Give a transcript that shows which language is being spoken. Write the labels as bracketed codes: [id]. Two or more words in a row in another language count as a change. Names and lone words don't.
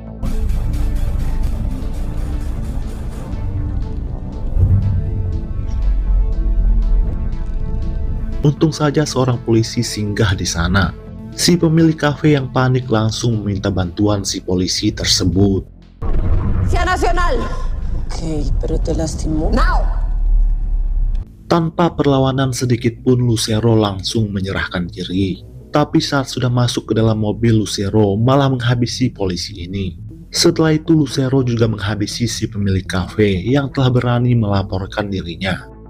[id] Untung saja seorang polisi singgah di sana. Si pemilik kafe yang panik langsung meminta bantuan si polisi tersebut. [es] Policía Nacional. Ok, pero te lastimó. [en] Now. [id] Tanpa perlawanan sedikit pun Lucero langsung menyerahkan diri. Tapi saat sudah masuk ke dalam mobil, Lucero malah menghabisi polisi ini. Setelah itu Lucero juga menghabisi si pemilik kafe yang telah berani melaporkan dirinya.